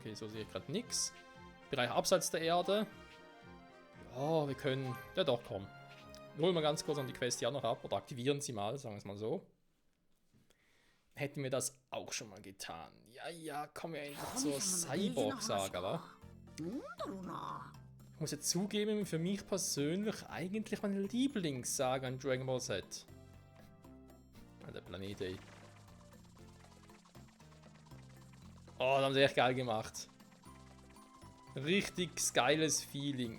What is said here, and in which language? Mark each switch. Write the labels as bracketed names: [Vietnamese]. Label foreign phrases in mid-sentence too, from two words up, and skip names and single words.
[German] Okay, so sehe ich gerade nichts. Bereich abseits der Erde. Ja, wir können... Ja doch, komm. Holen wir ganz kurz an die Quest hier noch ab. Oder aktivieren sie mal, sagen wir es mal so. Hätten wir das auch schon mal getan. Ja, kommen wir endlich zur Cyborg-Saga, wa? [Japanese] なんだろうな。 [German] Ich muss jetzt zugeben, für mich persönlich eigentlich meine Lieblingssaga an Dragon Ball Z. Ah, der Planet, ey. Oh, das haben sie echt geil gemacht. Richtig geiles Feeling.